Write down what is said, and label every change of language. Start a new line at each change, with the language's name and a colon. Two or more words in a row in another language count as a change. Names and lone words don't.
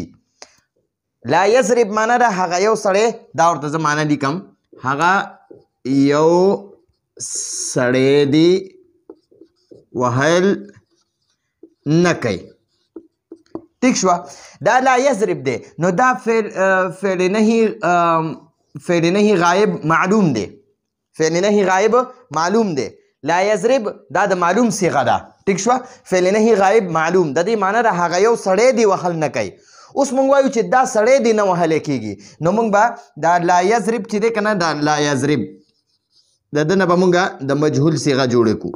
Arabic: لا یضرب
Pashto: معنی ده هغه یو سړی، دا ورته زه معنی لیکم، هغه یو سړی دی وهل نه کوي. ٹھیک شو؟ دا
Arabic: لا یضرب
Pashto: دی نو دا
Arabic: فعل نهی غایب معلوم
Pashto: دی،
Arabic: فعل نهی غایب معلوم
Pashto: دی.
Arabic: لا یضرب
Pashto: دا د معلوم صیغه ده. ٹھیک شو؟
Arabic: فعل نهی غایب معلوم
Pashto: د دې معنی ده هغه یو سړی دی وهل نه کوي. اوس موږ وایو چې دا سړی دی نه وهلی کېږي، نو موږ به دا
Arabic: لا یضرب
Pashto: چې دی که نه، دا
Arabic: لا یضرب
Pashto: د ده نه به موږ د مجهول صیغه جوړه کړو.